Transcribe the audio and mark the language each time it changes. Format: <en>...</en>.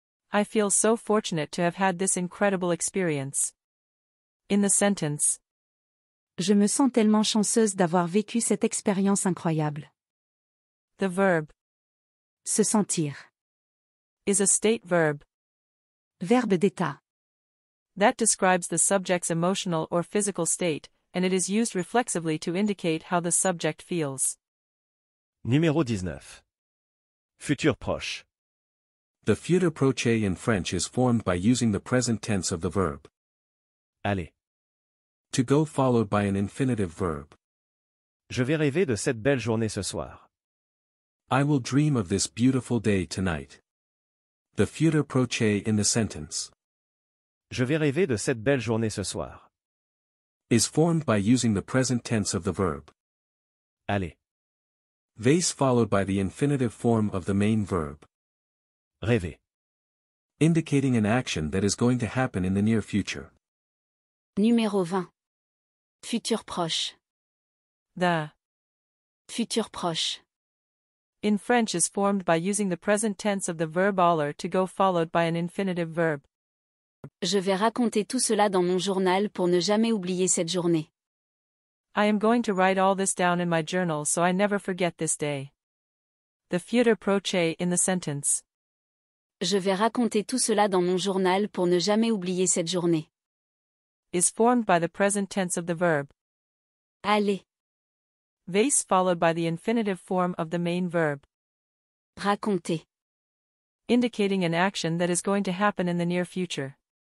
<en>I feel so fortunate to have had this incredible experience. In the sentence</en> <fr>Je me sens tellement chanceuse d'avoir vécu cette expérience incroyable.</fr> <en>the verb</en> <fr>Se sentir.</fr> <en>is a state verb</en> <fr>Verbe d'état.</fr> <en>that describes the subject's emotional or physical state, and it is used reflexively to indicate how the subject feels.</en> <fr>Numéro 19. Futur proche.</fr> <en>The futur proche in French is formed by using the present tense of the verb</en> <fr>Aller.</fr> <en>to go followed by an infinitive verb.</en> <fr>Je vais rêver de cette belle journée ce soir.</fr> <en>I will dream of this beautiful day tonight. The futur proche in the sentence</en> <fr>Je vais rêver de cette belle journée ce soir.</fr> <en>is formed by using the present tense of the verb.</en> <fr>Aller.</fr> <en>Vase followed by the infinitive form of the main verb.</en> <fr>Rêver.</fr> <en>Indicating an action that is going to happen in the near future.</en> <fr>Numéro 20. Futur proche.</fr> <en>The</en> <fr>Futur proche.</fr> <en>in French is formed by using the present tense of the verb aller to go followed by an infinitive verb.</en> <fr>Je vais raconter tout cela dans mon journal pour ne jamais oublier cette journée.</fr> <en>I am going to write all this down in my journal so I never forget this day. The futur proche in the sentence.</en> <fr>Je vais raconter tout cela dans mon journal pour ne jamais oublier cette journée.</fr> <en>Is formed by the present tense of the verb.</en> <fr>Aller.</fr> <en>Vase followed by the infinitive form of the main verb.</en> <fr>Raconter.</fr> <en>Indicating an action that is going to happen in the near future.</en>